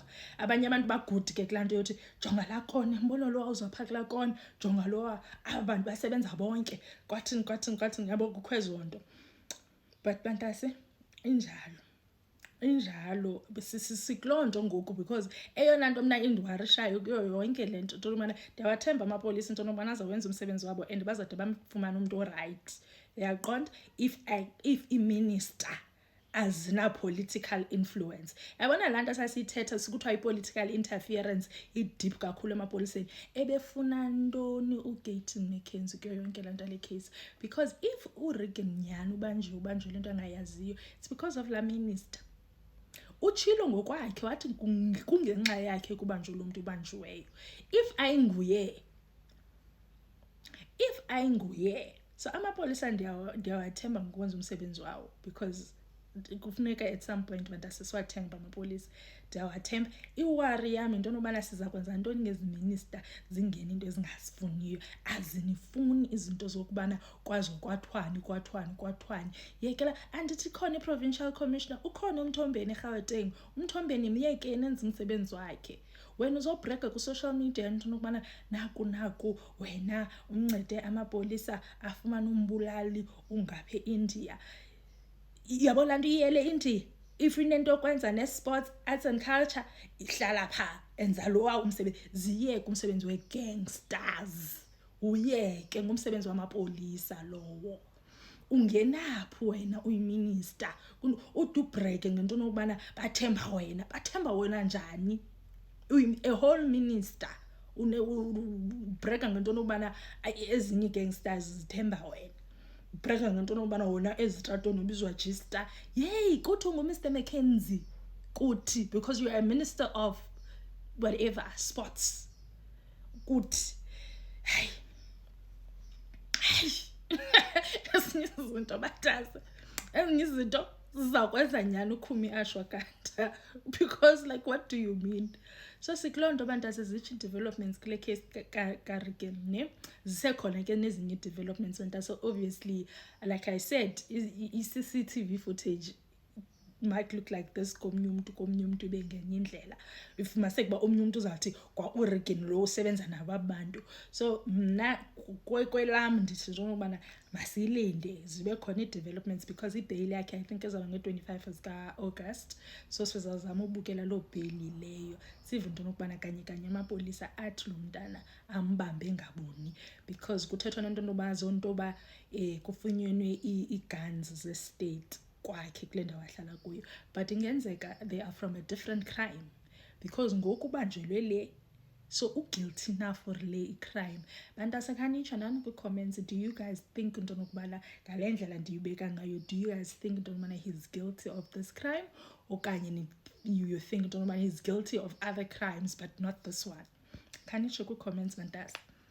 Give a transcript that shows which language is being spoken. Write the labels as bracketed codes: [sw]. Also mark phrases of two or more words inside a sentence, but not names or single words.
[xh] Abanye abantu bagudi ke kulaa nto yothi jonga laa kona, mbona lo awuzaphaa kulaa kona, jonga lo aba bantu basebenza bonke kwathini, yabo kukho ezo nto. But bantase injalo sikuloo nto ngoku because eyona nto mna indiwarishayo kuyo yonke le nto into yobana ndiyawathemba amapolisa into yobana azawenza umsebenzi wabo and bazade bamfumane umntu orayithi. Yaqonda if i-minister azina- [en] political influence. [xh] Yabona laa nto sasiyithetha sikuthiwa i- [en] political interference [xh] i-deep kakhulu emapoliseni. Ebefuna ntoni uGayton McKenzie kuyo yonke laa nto le case? Because if uRegan nyhani ubanjwe le nto angayaziyo, [en] it's because of laa minister. [xh] Utshilo ngokwakhe wathi kungenxa yakhe kubanjwe lo mntu ubanjiweyo. If ayinguye so amapolisa ndiyawathemba ngokwenza umsebenzi wawo because kufuneka [en] at some point [xh] bantase siwathemba amapolisa, ndiyawathemba. Iwari yam into yobana siza kwenza ntoni ngezi minister zingena into ezingazifuniyo, azinifuni izinto zokubana kwazo kwathwani. Yekela andithi khona i- [en] provincial commissioner, [xh] ukhona uMthombeni eGauteng. uMthombeni myekeni enza umsebenzi wakhe. Wena uzobhrega ku- [en] social media [xh] into yokubana naku wena uncede amapolisa afumane umbulali ungaphe India. Yabo laa nto iyele India. [en] If [xh] inento yokwenza [en] ne-sports, arts and culture, [xh] ihlala phaa enza lowa umsebenzi. Ziyeke umsebenzi wee-gangsters, uyeke ngumsebenzi wamapolisa lowo. Ungenaphi wena uyiminister udubhreke ngento yokubana bathemba wena njani? [en] A whole minister [xh] ubhreka ngento yokubana ezinye ii-gangsters zithemba wena. Ubhreka ngento yokubana wona ezitratweni ubizwa Gista. Yeyi kuthi unguMr McKenzie kuthi [en] because you are a minister of whatever sports [xh] kuthi hayi ezinye izinto batasa, ezinye izinto zizawukwenza nyhani ukhumi ashwaganda [en] because like what do you mean? [xh] So sikuloo nto bantase zitsho ii-developments kule case kaRegan ne, zisekhona ke nezinye ii-developments bantase. [en] Obviously like I said i-CCTV footage might look like this [xh] komnye umntu bengenye indlela. If masekuba omnye umntu uzawuthi kwa uRegan lo usebenza nabo abantu. So mna kwelam ndithi njengokubana masiyilinde zibe khona ii-developments because ibheyili yakhe [en] I think [xh] ezawuba nge-25 zika-August. So sizawuzama ubukela loo bheyili leyo sive into yokubana kanye amapolisa athi lo mntana ambambe ngaboni because kuthethwa nento yoba zontoba kufunyenwe ii-guns ze-state kwakhe kule ndawo ahlala kuyo, but ingenzeka [en] they are from a different crime because [xh] ngoku ubanjelwe le, so uguilty na for le i-crime. Bantase khanitsho nani kwi-comments, [en] do you guys think [xh] into yokubana ngale ndlela ndiyibeka ngayo, [en] do you guys think [xh] into yokubana [en] he's guilty of this crime okanye you think [xh] into yokubana [en] he's guilty of other crimes but not this one? [xh] Khanitsho kwi-comments bantase.